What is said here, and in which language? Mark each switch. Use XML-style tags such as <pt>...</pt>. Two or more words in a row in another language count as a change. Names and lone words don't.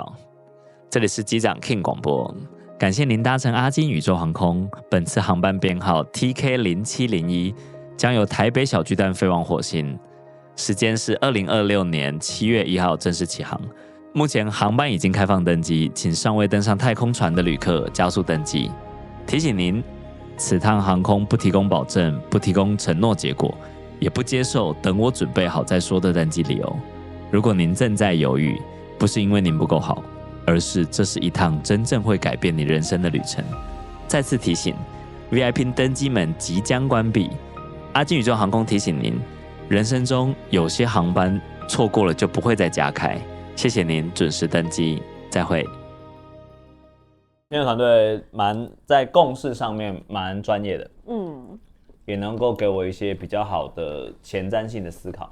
<zh>這裡是機長 King 廣播，感謝您搭乘阿金宇宙航空，本次航班編號 TK0701，將由台北小巨蛋飛往火星。時間是2026年7月1號正式起航，目前航班已經開放登機，請尚未登上太空船的旅客加速登機。提醒您，此趟航空不提供保證，不提供承諾結果，也不接受等我準備好再說的登機理由。如果您正在猶豫，不是因為您不夠好，而是這是一趟真正會改變你人生的旅程。再次提醒 ，VIP 登機門即將關閉。阿金宇宙航空提醒您，人生中有些航班錯過了就不會再加開。謝謝您準時登機，再會。因為團隊在共識上面蠻專業的，也能夠給我一些比較好的前瞻性的思考。</zh>